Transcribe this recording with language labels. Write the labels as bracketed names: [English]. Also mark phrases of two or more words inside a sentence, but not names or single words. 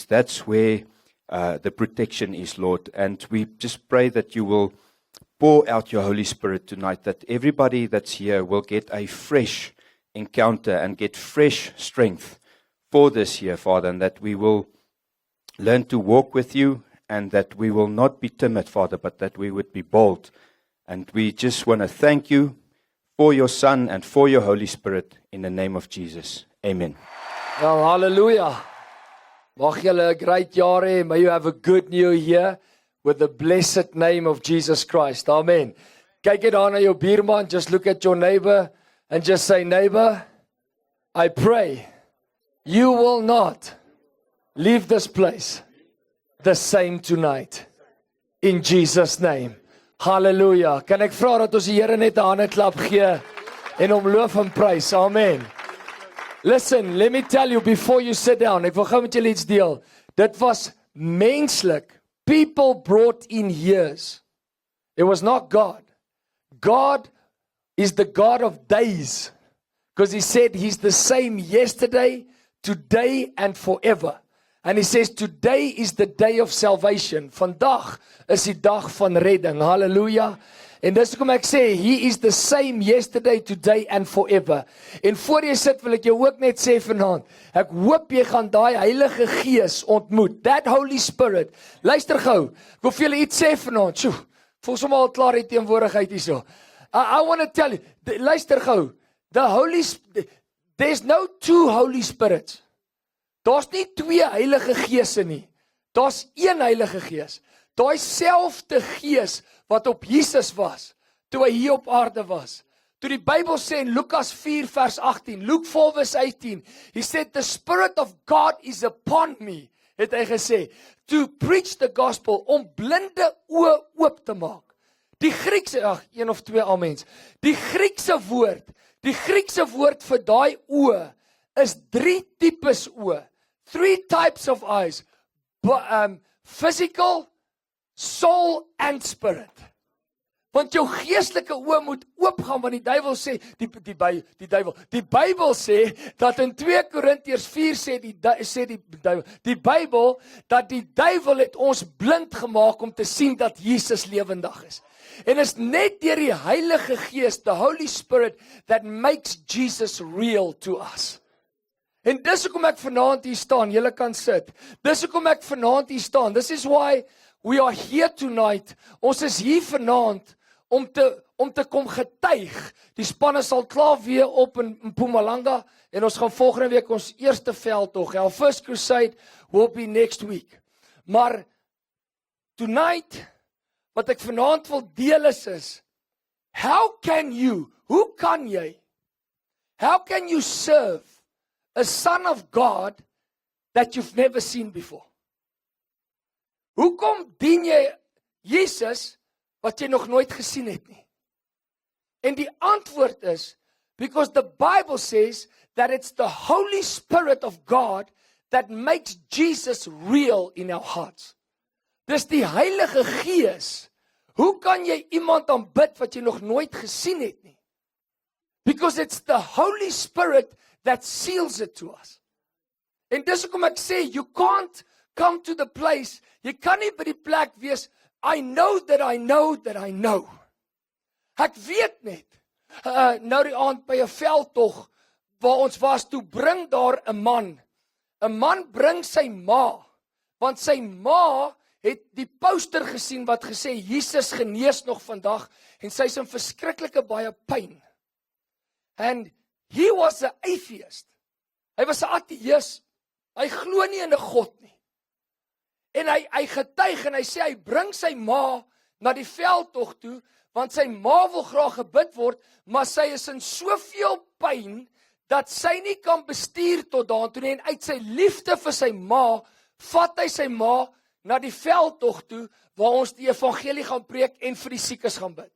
[English] That's where the protection is, Lord. And we just pray that You will pour out your Holy Spirit tonight, that everybody that's here will get a fresh encounter and get fresh strength for this year, Father, and that we will learn to walk with you, and that we will not be timid, Father, but that we would be bold. And we just want to thank you for your Son and for your Holy Spirit in the name of Jesus. Amen. Well, hallelujah. [Afrikaans] Mag julle 'n great jaar hê. [English] May you have a good new year with the blessed name of Jesus Christ. [Afrikaans] Amen. Kyk net daar na jou buurman, [English] just look at your neighbor and just say, neighbor, I pray you will not leave this place the same tonight. In Jesus' name. Hallelujah. [Afrikaans] Kan ek vra dat ons die Here net 'n hande klap gee en hom loof en prys. Amen. [English] Listen, let me tell you before you sit down. [Afrikaans] Ek wil gou met julle iets deel. Dit was menslik. [English] People brought in years. It was not God. God is the God of days. Because he said he's the same yesterday, today and forever. And he says today is the day of salvation. [Afrikaans] Vandag is die dag van redding. Hallelujah. En dis hoekom ek sê, [English] he is the same yesterday, today and forever. [Afrikaans] En voor jy sit wil ek jou ook net sê vanaand, ek hoop jy gaan daai Heilige Gees ontmoet. [English] That Holy Spirit. [Afrikaans] Luister gou, ek wil vir julle iets sê vanaand. Sjoe, voel sommer al klaar die teenwoordigheid hierso. [English] I want to tell you, [Afrikaans] luister gou, [English] there's no two Holy Spirits. [Afrikaans] Daar's nie twee Heilige Geese nie. Daar's een Heilige Gees. Daai selfde Gees wat op Jesus was, toe hy hier op aarde was. Toe die Bybel sê in Lukas 4 vers 18, Luke 4 vers 18, [English] he said, the Spirit of God is upon me, [Afrikaans] het hy gesê, [English] to preach the gospel, [Afrikaans] om blinde oë oop te maak. Die Griekse, een of twee amens, die Griekse woord vir daai oë, is 3 tipes oë, [English] 3 types of eyes, physical, soul and spirit. [Afrikaans] Want jou geestelike oë moet oopgaan, want die duiwel sê, die Bybel sê, dat in 2 Korintiërs 4 sê die Bybel, dat die duiwel het ons blind gemaak om te sien dat Jesus lewendig is. En is net deur die Heilige Gees, [English] the Holy Spirit, that makes Jesus real to us. [Afrikaans] En dis hoekom ek vanaand hier staan, julle kan sit. Dis hoekom ek vanaand hier staan. [English] This is why we are here tonight. [Afrikaans] Ons is hier vanaand om te kom getuig. Die spanne sal klaar weer op in Mpumalanga en ons gaan volgende week ons eerste veldtog. [English] Our first crusade will be next week. [Afrikaans] Maar tonight, wat ek vanaand wil deel is, [English] how can you serve a son of God that you've never seen before? [Afrikaans] Hoekom dien jy Jesus wat jy nog nooit gesien het nie? En die antwoord is, [English] because the Bible says that it's the Holy Spirit of God that makes Jesus real in our hearts. [Afrikaans] Dis die Heilige Gees. Hoe kan jy iemand aanbid wat jy nog nooit gesien het nie? [English] Because it's the Holy Spirit that seals it to us. [Afrikaans] En dis hoekom ek sê, [English] you can't come to the place, [Afrikaans] jy kan nie by die plek wees, [English] I know that I know that I know. [Afrikaans] Ek weet net, nou die aand by 'n veldtog, waar ons was, toe bring daar 'n man. 'n Man bring sy ma, want sy ma het die poster gesien wat gesê, Jesus genees nog vandag, en sy is in verskriklike baie pyn. [English] And he was an atheist. [Afrikaans] Hy was 'n ateïs. Hy glo nie in 'n God nie. En hy getuig en hy sê hy bring sy ma na die veldtog toe, want sy ma wil graag gebid word, maar sy is in soveel pyn dat sy nie kan bestuur tot daartoe nie, en uit sy liefde vir sy ma, vat hy sy ma na die veldtog toe, waar ons die evangelie gaan preek en vir die siekes gaan bid.